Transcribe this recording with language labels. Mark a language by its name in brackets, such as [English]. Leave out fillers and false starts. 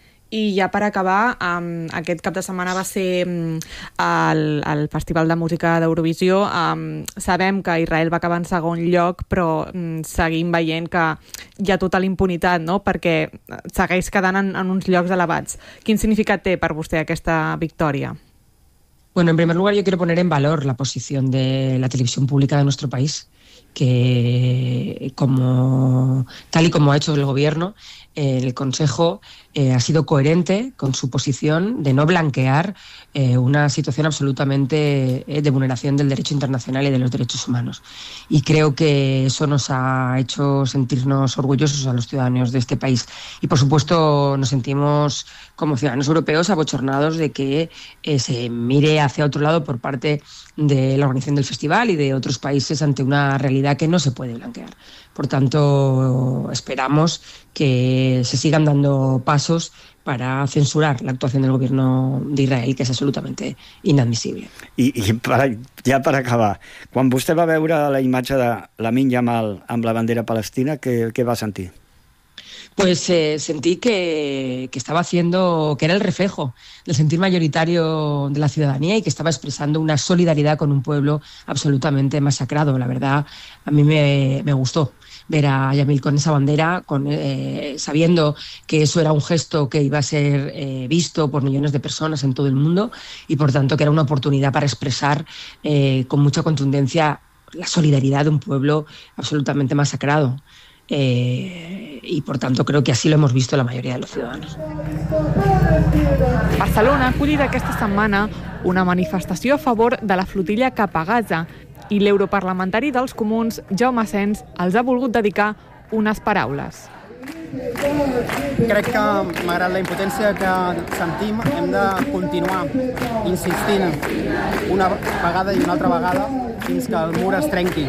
[Catalan] I ja per acabar, aquest cap de setmana va ser el Festival de Música d'Eurovisió. Sabem que Israel va acabar en segon lloc, però seguim veient que hi ha tota l'impunitat, no? Perquè segueix quedant en uns llocs elevats. Quin significat té per vostè aquesta victòria? [Spanish] Bueno, [Catalan] en primer lloc, jo [Spanish] quiero poner en valor [Catalan] la posició de la televisió pública del nostre país, [Spanish] que como tal y como ha hecho el gobierno, el Consejo ha sido coherente con su posición de no blanquear una situación absolutamente de vulneración del derecho internacional y de los derechos humanos. Y creo que eso nos ha hecho sentirnos orgullosos a los ciudadanos de este país. Y, por supuesto, nos sentimos como ciudadanos europeos abochornados de que se mire hacia otro lado por parte de la organización del festival y de otros países ante una realidad que no se puede blanquear. Por tanto, esperamos que se sigan dando pasos para censurar la actuación del gobierno de Israel, que es absolutamente inadmisible. [Catalan] I ja per acabar, quan vostè va veure la imatge de Lamine Yamal amb la bandera palestina, què va sentir? [Spanish] Pues sentí que estaba haciendo, que era el reflejo del sentir mayoritario de la ciudadanía y que estaba expresando una solidaridad con un pueblo absolutamente masacrado. La verdad, a mí me gustó ver a Yamil con esa bandera, sabiendo que eso era un gesto que iba a ser visto por millones de personas en todo el mundo y, por tanto, que era una oportunidad para expresar con mucha contundencia la solidaridad de un pueblo absolutamente masacrado. Y por tanto creo que así lo hemos visto la mayoría de los ciudadanos. [Catalan] Barcelona ha acollit aquesta setmana una manifestació a favor de la flotilla cap a Gaza i l'europarlamentari dels comuns, Jaume Asens, els ha volgut dedicar unes paraules. Crec que, malgrat la impotència que sentim, hem de continuar insistint una vegada i una altra vegada fins que el mur es trenqui.